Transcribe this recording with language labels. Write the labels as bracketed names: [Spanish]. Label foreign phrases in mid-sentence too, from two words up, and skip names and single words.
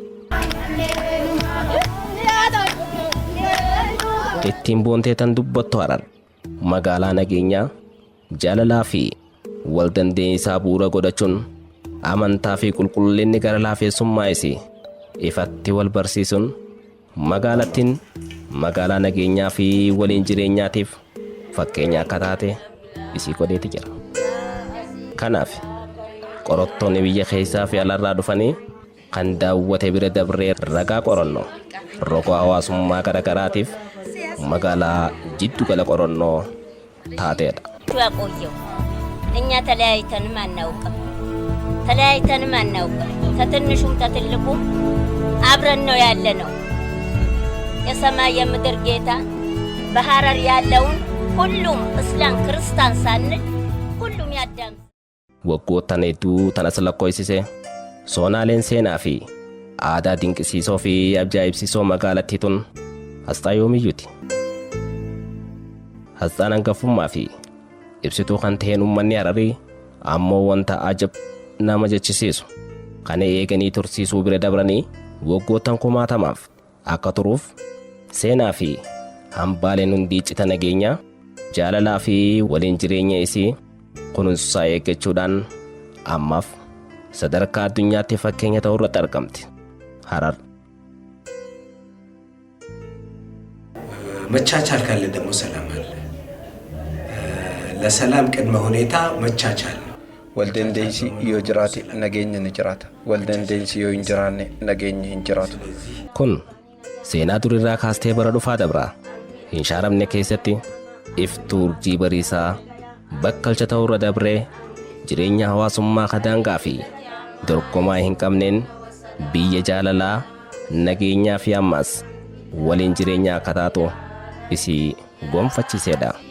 [Oromo] Ittiin boontee tan dubbattu Harar magaalaa nageenyaa jaalalaa fi wal dandeenyisaa bu'uura godhachuun amantaa fi qulqullinni gara laafeessummaa isii ifatti wal barsiisuun magaalattiin magaalaa nageenyaa fi waliin jireenyaatiif fakkeenya akka taate isii godheeti jira. Kanaaf qorattoonni biyya keessaa fi alarraa dhufanii kan daawwate bira dabree ragaa qorannoo roga hawaasummaa garaagaraatiif magaalaa jiddu gala qorannoo taateedha. [Amharic] እኛ ተለያይተንም አናውቅም ከትንሹም ከትልቁም አብረን ነው ያለነው የሰማይ የምድር ጌታ በሐረር ያለውን ሁሉም እስላም ክርስቲያን ሳንል ሁሉም ያዳም [Oromo] waggoottan hedduu tanas lakkoofsise soonaaleen seenaa fi aadaa dinqisiisoo fi ajaa'ibsiisoo magaalattii tun asxaa yoomiyyuuti. Asxaan hangafummaa fi ibsituu kan ta'een uummanni Hararii ammoo wanta ajab nama jechisiisu kan eeganii tursiisuu bira dabranii waggoottan kumaatamaaf akka turuuf seenaa fi hambaaleen hundi cita nageenyaa jaalalaa fi waliin jireenya isii kunuunsaa eeggachuudhaan ammaaf sadarkaa addunyaatti fakkeenya ta'uu irratti argamti. Harar [Amharic] መቻቻል ካለ ደግሞ ሰላም አለ። ለሰላም ቅድመ ሁኔታ መቻቻል ነው። [Oromo] Waldandeensi yoo jiraate nageenyi ni jiraata. Waldandeensi yoo hin jiraanne nageenyi hin jiraatu. Kun seenaa durirraa kaastee bara dhufaa dabraa hin shaaramne keessatti iftuu urjii bariisaa bakkalcha ta'urra dabree jireenya hawaasummaa kadaangaa fi dorgomaa hin qabneen biyya jaalalaa nageenyaa fi ammaas waliin jireenya akka taatu isii gonfachiiseedha.